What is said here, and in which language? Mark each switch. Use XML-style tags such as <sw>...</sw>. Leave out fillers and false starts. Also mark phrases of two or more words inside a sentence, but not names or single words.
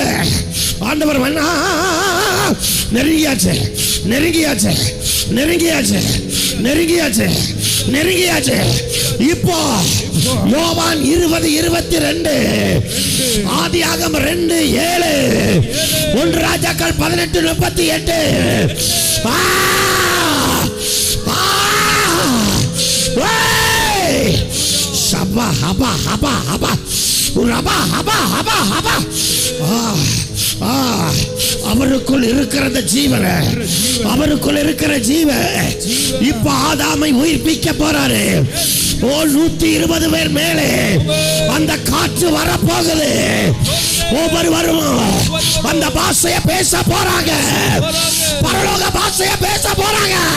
<ta>ஆண்டவர் நெருங்கியாச்சு, நெருங்கியாச்சு, நெருங்கியாச்சு, நெருங்கியாச்சு, நெருங்கியாச்சு. இப்போ யோவான் 20:22, ஆதியாகமம் 2:7, 1 ராஜாக்கள் 18:38. Haba haba haba haba, uraba haba haba haba. அவருக்குள் இருக்கிற ஜீவன், அவருக்குள் இருக்கிற ஜீவன் இப்ப ஆதாமை உயிர்ப்பிக்க போறாரு. 120 பேர் மேலே அந்த காற்று வரப்போகுது. ஒவ்வொருவரும் அந்த பாஷையை பேச போறாங்க, பரலோக பாஷையை பேச போறாங்க.</ta>